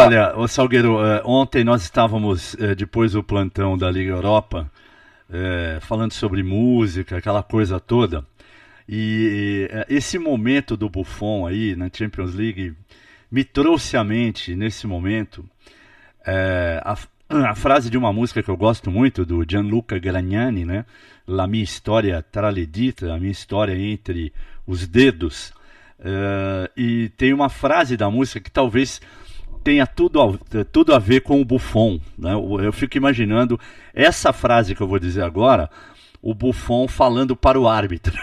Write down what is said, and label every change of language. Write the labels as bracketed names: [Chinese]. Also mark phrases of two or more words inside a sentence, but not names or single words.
[Portuguese] Olha, ô Salgueiro, ontem nós estávamos, depois do plantão da Liga Europa, falando sobre música, aquela coisa toda, e esse momento do Buffon aí na Champions League me trouxe à mente, nesse momento, a frase de uma música que eu gosto muito, do Gianluca Gragnani, né? [Italian] La mia storia tra le dita, [Portuguese] a minha história entre os dedos. E tem uma frase da música que talvez tenha tudo a ver com o Buffon, né? Eu fico imaginando essa frase que eu vou dizer agora, o Buffon falando para o árbitro.